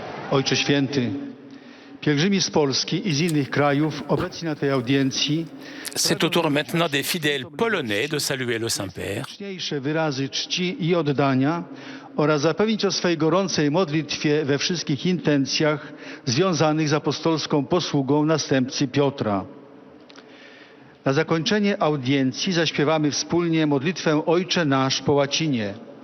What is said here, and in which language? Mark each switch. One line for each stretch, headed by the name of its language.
Polish: Ojcze Święty, pielgrzymi z Polski i z innych krajów obecni na tej audiencji
French: C'est au tour maintenant des fidèles polonais de saluer le Saint-Père.
Polish: najliczniejsze wyrazy czci i oddania oraz zapewnić o swej gorącej modlitwie we wszystkich intencjach związanych z apostolską posługą następcy Piotra. Na zakończenie audiencji zaśpiewamy wspólnie modlitwę Ojcze Nasz po łacinie.